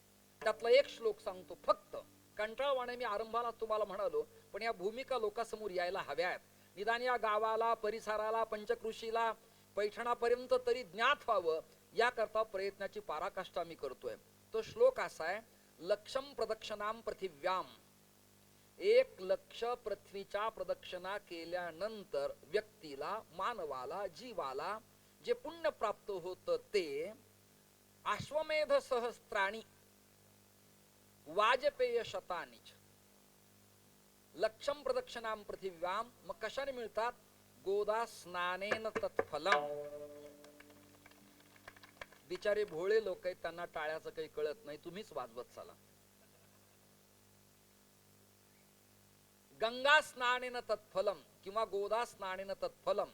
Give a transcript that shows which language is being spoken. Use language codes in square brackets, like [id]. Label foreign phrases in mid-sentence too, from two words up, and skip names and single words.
[mr] त्यातला एक श्लोक सांगतो फक्त, कंटाळवाणे मी आरंभाला तुम्हाला म्हणालो पण या भूमिका लोकांसमोर यायला हव्यात. निदान या गावाला, परिसराला, पंचकृषीला, पैठणापर्यंत तरी ज्ञात व्हावं याकरता प्रयत्नाची पराकाष्ठा मी करतोय. तो श्लोक असा आहे, [sa] लक्षम प्रदक्षिणाम पृथिव्याम, [mr] 1 लक्ष पृथ्वीच्या प्रदक्षिणा केल्यानंतर व्यक्तीला, मानवाला, जीवाला जे पुण्य प्राप्त होतं ते [sa] अश्वमेध सहस्त्राणी वाजपेय शतानी. लक्षम प्रदक्षिणाम पृथिव्याम [mr] मग कशाने मिळतात? [sa] गोदा स्नानेन तत्फलम. [mr] बिचारे भोळे लोक आहेत, त्यांना टाळ्याचं काही कळत नाही, तुम्हीच वाजवत चला. [sa] गंगा स्नानेन तत्फलम किंवा गोदा स्नानेन तत्फलम.